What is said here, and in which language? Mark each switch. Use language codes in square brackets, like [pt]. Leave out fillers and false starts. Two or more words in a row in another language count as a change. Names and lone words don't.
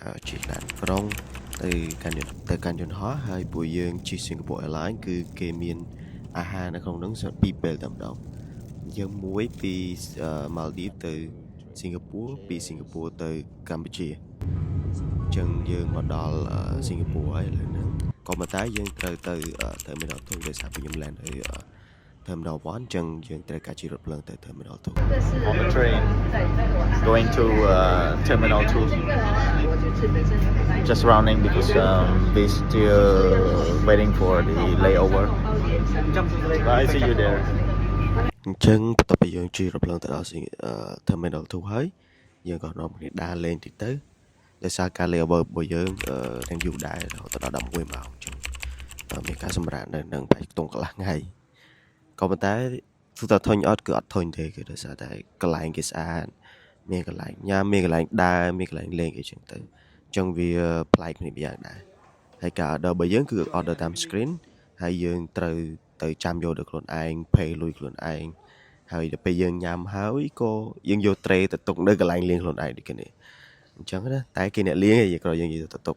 [km] ជិះឡានក្រុងទៅកាន់យន្តហោះហើយពួកយើងជិះ Singapore Airlines គឺគេមានអាហារនៅក្នុងនោះពីរពេលតែម្ដងយើងមួយពី Maldives ទៅ Singapore ពី Singapore ទៅកម្ពុជាអញ្ចឹងយើងមកដល់ Singapore ហើយឥឡូវហ្នឹងក៏ប៉ុន្តែយើងត្រូវទៅ Terminal 2ដោយសារខ្ញុំ land នៅ Terminal 1អញ្ចឹងយើងត្រូវការជិះរថភ្លើងទៅ Terminal 2 [en] On the train going to Terminal 2 just rounding because we still waiting for the layover. Bye, see you there. [km] អញ្ចឹងបន្ទាប់ពីយើងជិះរថភ្លើងទៅដល់ Terminal 2 ហើយយើងក៏នាំគ្នាដើរលេងតិចទៅដោយសារការ layover របស់យើងនឹងយូរដែររហូត ដល់11ម៉ោងអញ្ចឹងមានការសម្រាកនៅនឹងបែកខ្ទង់កន្លះថ្ងៃក៏ប៉ុន្តែទោះតែធុញអត់គឺអត់ធុញទេគឺដោយសារតែកន្លែងគេស្អាតមានកន្លែងញ៉ាំមានកន្លែងដើរមានកន្លែងលេងអីចឹងទៅអញ្ចឹងវាប្លែកគ្នាម្យ៉ាងដែរហើយការ order របស់យើងគឺ order តាម screen ហើយយើងត្រូវទៅចាំយកដល់ខ្លួនឯង pay លុយខ្លួនឯងហើយដល់ពេលយើងញ៉ាំហើយក៏យើងយក tray ទៅទុកនៅកន្លែងលេងខ្លួនឯងដូចគ្នាអញ្ចឹងណាតែគេអ្នកលេងឯងក៏យើងយកទៅទុក